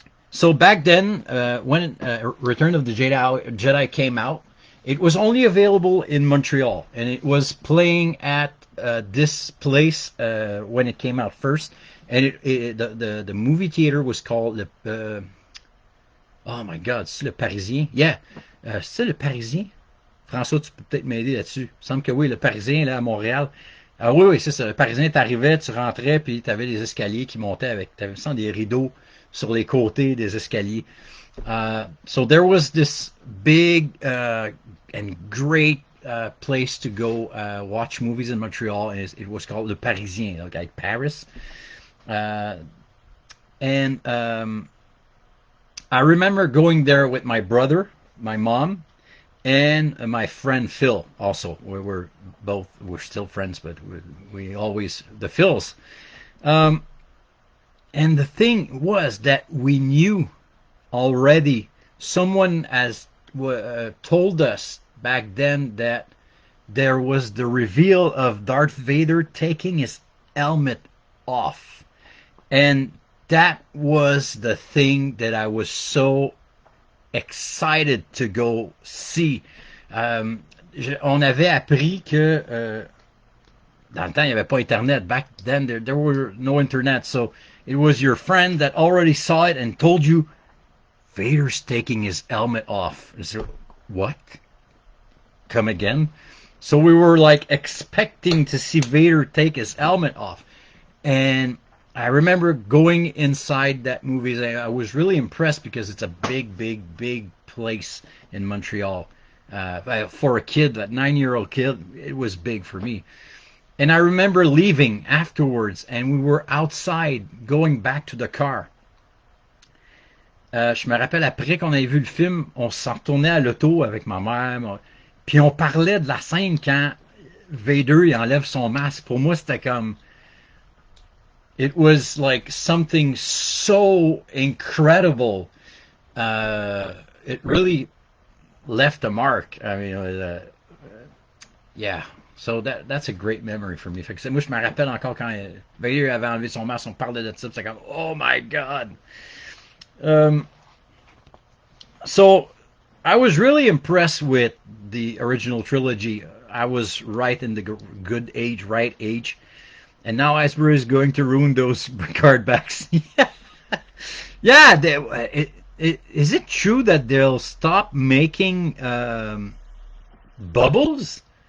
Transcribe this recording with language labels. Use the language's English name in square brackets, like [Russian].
[English] So back then, when Return of the Jedi came out, it was only available in Montreal, and it was playing at this place when it came out first. And the movie theater was called oh my God, [French] c'est le Parisien? Yeah, c'est le Parisien? François, tu peux peut-être m'aider là-dessus. Il me semble que oui, le Parisien là à Montréal. Ah oui, oui, c'est ça. Le Parisien, t'arrivais, tu rentrais, puis t'avais des escaliers qui montaient avec, t'avais sans des rideaux sur les côtés des escaliers. [English] So there was this big and great place to go watch movies in Montreal, and it was called Le Parisien, like Paris. And I remember going there with my brother, my mom, and my friend Phil. Also, we're still friends, but we always the Phils. And the thing was that we knew already. Someone has told us back then that there was the reveal of Darth Vader taking his helmet off, and that was the thing that I was so excited to go see. [French] On avait appris que dans le temps, il n'y avait pas Internet. [English] Back then, there were no Internet. So it was your friend that already saw it and told you, Vader's taking his helmet off. Is there, what? Come again? So we were like expecting to see Vader take his helmet off. And I remember going inside that movie. I was really impressed because it's a big, big, big place in Montreal. For a kid, that 9-year-old kid, it was big for me. And I remember leaving afterwards, and we were outside going back to the car. [French] Je me rappelle, après qu'on avait vu le film, on s'en retournait à l'auto avec ma mère, puis on parlait de la scène quand Vader il enlève son masque. Pour moi, c'était comme... [English] It was like something so incredible. It really left a mark. I mean, yeah. So that's a great memory for me. [French] Fait que moi, je me rappelle encore quand Vader avait enlevé son masque, on parlait de ça, c'est comme, [English] oh my God. So I was really impressed with the original trilogy. I was right in the good age, right age. And now Asbury is going to ruin those card backs. Yeah, is it true that they'll stop making bubbles?